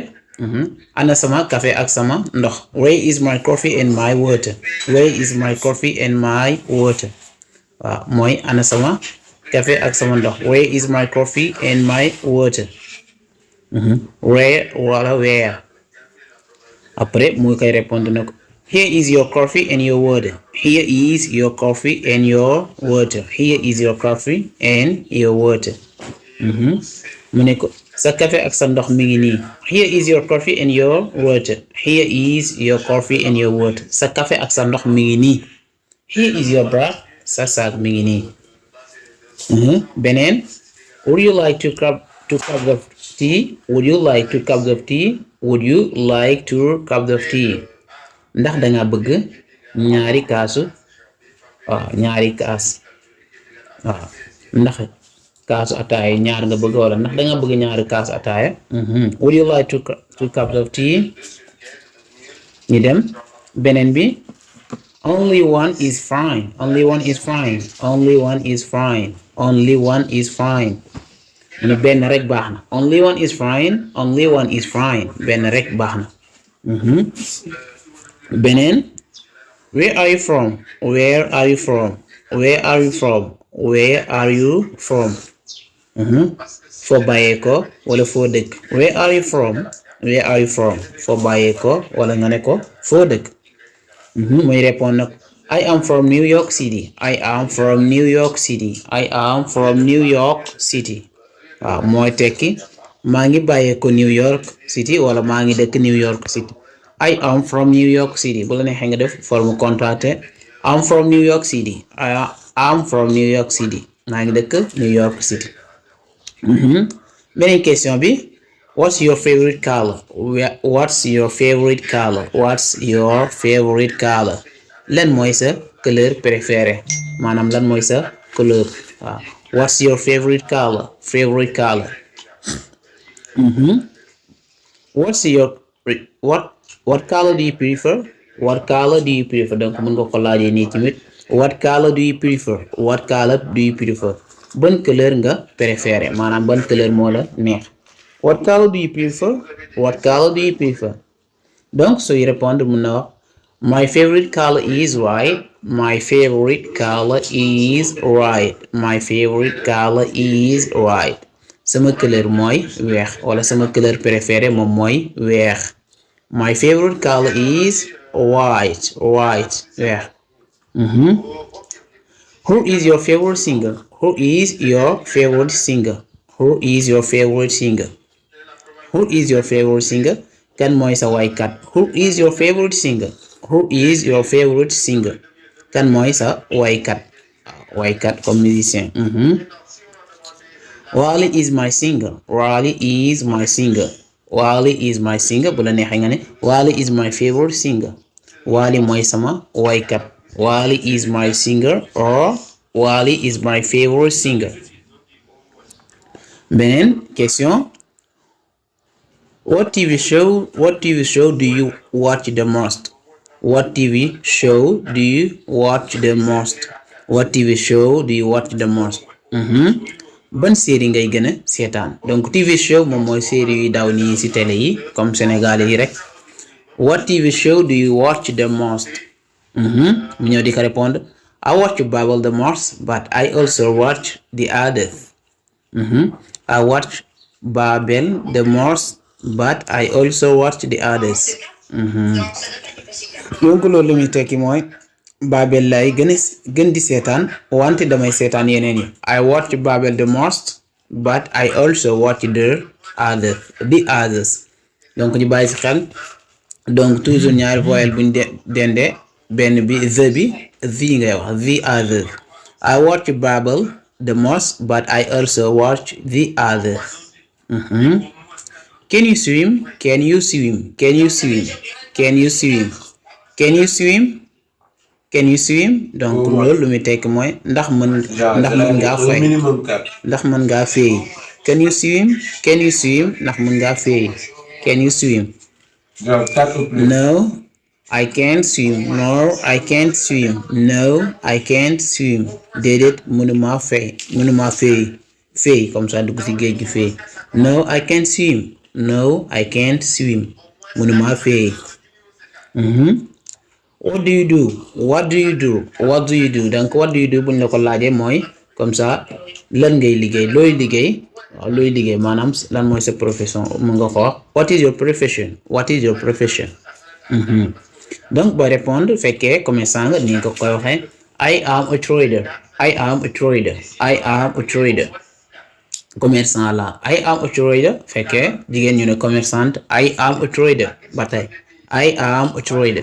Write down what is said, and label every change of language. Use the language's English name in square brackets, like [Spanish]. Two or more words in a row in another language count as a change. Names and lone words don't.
[Wolof] ana sama café ak sama ndox. [English] Where is my coffee and my water? Where is my coffee and my water? [Wolof] waaw mooy ana sama café ak sama ndox. [English] Where is my coffee and my water? Where wala where. [Wolof] après mu koy répondre na ko [English] here is your coffee and your water. Here is your coffee and your water. Here is your coffee and your water. [Wolof] mu ne ko sa café ak sa ndox mi ngi nii. [English] Here is your coffee and your water. Here is your coffee and your water. [Wolof] sa café ak sa ndox mi ngi nii. [English] Here is your bag. [Wolof] sa saak mi ngi nii. [English] beneen would you like two cups of tea? Would you like 2 cups of tea? Would you like 2 cups of tea? [Wolof] ndax danga bëgg ñaari kaasu ñaari kaas ndax kaasu ataaya ñaar nga bëgg wala ndax danga bëgg ñaari kaasu ataaya. [English] Would you like 2 cups of tea? [Wolof] ñu dem beneen bi [English] only one is fine. Only one is fine. Only one is fine. Only one is fine. [Wolof] ñu benn rek baax na. [English] Only one is fine. Only one is fine. [Wolof] benn rek baax na. [English] beneen where are you from? Where are you from? Where are you from? Where are you from? [Wolof] foo bàyyee ko wala foo dëkk. [English] Where are you from? Where are you from? [Wolof] foo bàyyee ko wala nga ne ko foo dëkk. muy répondre nag [English] I am from New York City. I am from New York City. I am from New York City. [Wolof] waaw mooy tekki maa ngi bàyyee ko New York City wala maa ngi dëkk New York City. [English] I am from New York City [Wolof] bu la neexee nga def forme contracté [English] I'm from New York City. I am from New York City. [Wolof] maa ngi dëkk New York City. beneen question bi [English] what's your favorite color? What's your favorite color? What's your favorite color? [Wolof] lan mooy sa couleur préférée maanaam lan mooy sa couleur [English] What's your favorite color? What's your what color do you prefer? [Wolof] Donc mën nga ko laajee nii tamit. [English] What color do you prefer? [Wolof] Ban couleur nga préféré maanaam ban couleur moo la neex. [English] What color do you prefer? [Wolof] Donc sooy répondre mën na wax [English] my favorite color is white. [Wolof] Sama couleur mooy weex wala sama couleur préférée moom mooy weex. [English] My favorite color is white weex. Who is your favorite singer? [Wolof] Kan mooy sa waykat? [English] Who is your favorite singer? [Wolof] Kan mooy sa waykat comme musicien. [English] Wally is my singer. [Wolof] Bu la neexee nga ne [English] Wally is my favorite singer. [Wolof] Wally mooy sama waykat. [English] Wally is my singer or Wally is my favorite singer. [Wolof] Beneen question. [English] What TV show do you watch the most? [Wolof] Ban série ngay gën a seetaan. Donc [English] TV show [Wolof] moom mooy série yu daw nii ci télé yi comme Sénégal yi rek. [English] What TV show do you watch the most? [Wolof] Mu ñëw di ko répondre [English] I watch Babel the most but I also watch the others. I watch Babel the most but I also watch the others. [Wolof] Donc loolu muy tekki mooy Babel lay gën di seetaan wante damay seetaan yeneen yi. [English] I watch Babel the most but I also watch the others. [Wolof] Donc ñu bàyyi ci xel donc toujours ñaari voyelle buñ dendee benn bi the ngay wax [English] the others. I watch Babel the most but I also watch the others. Can you swim? [Wolof] Donc loolu lu muy tekk mooy ndax mën ngaa féey. [English] Can you swim? [Wolof] Ndax mën ngaa féey. [English] Can you swim? No, I can't swim. [Wolof] Déedéet mënuma féey. Féey comme ça dugg ci géej gi féey. [English] No, I can't swim. [Wolof] Mënuma féey. [English] What do you do? [Wolof] Donc [English] what do you do [Wolof] buñ la ko laajee mooy comme ça lan ngay liggéey looy liggéey maanaam lan mooy sa profession mën nga ko wax [English] what is your profession. [Wolof] Donc boo répondre fekkee commerçant nga ni nga ko koy waxee [English] I am a trader. [Wolof] Commerçant la [English] I am a trader. [Wolof] Fekkee jigéen ñu ne commerçante [English] I am a trader [Wolof] ba tey [English] I am a trader.